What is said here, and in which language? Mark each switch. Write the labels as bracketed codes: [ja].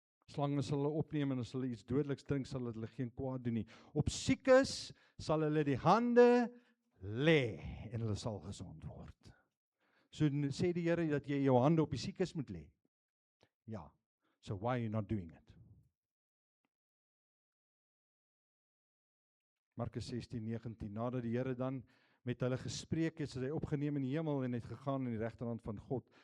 [af] Slange sal hulle opneem en as hulle iets dodeliks drink, sal hulle geen kwaad doen nie. Op siekes sal hulle die hande lê en hulle sal gesond word. So sê die Here dat jy jou hande op die siekes moet lê. [en] Ja, so why are you not doing it? [af] Markus 16:19, nadat die Here dan met hulle gespreek het, is hy opgeneem in die hemel en het gegaan aan die regterhand van God.